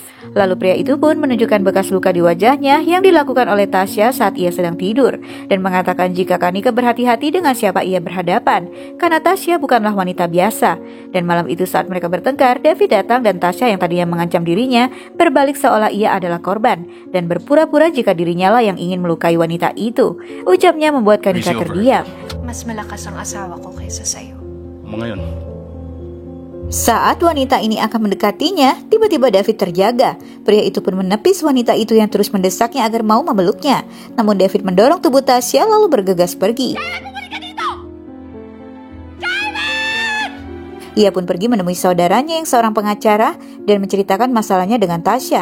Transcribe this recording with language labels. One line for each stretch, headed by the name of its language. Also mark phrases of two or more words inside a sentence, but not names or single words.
Indonesian: Lalu pria itu pun menunjukkan bekas luka di wajahnya yang dilakukan oleh Tasya saat ia sedang tidur, dan mengatakan jika Kanika berhati-hati dengan siapa ia berhadapan karena Tasya bukanlah wanita biasa. Dan malam itu saat mereka bertengkar, David datang dan Tasya yang tadinya mengancam dirinya berbalik seolah ia adalah korban dan berpura-pura jika dirinya lah yang ingin melukai wanita itu. Ucapnya membuat Kanika terdiam.
Filipino: Mas malakas ang asawa ko kaysa sa'yo. Ngayon.
Indonesian: Saat wanita ini akan mendekatinya, tiba-tiba David terjaga. Pria itu pun menepis wanita itu yang terus mendesaknya agar mau memeluknya. Namun David mendorong tubuh Tasya lalu bergegas pergi. Ia pun pergi menemui saudaranya yang seorang pengacara dan menceritakan masalahnya dengan Tasya.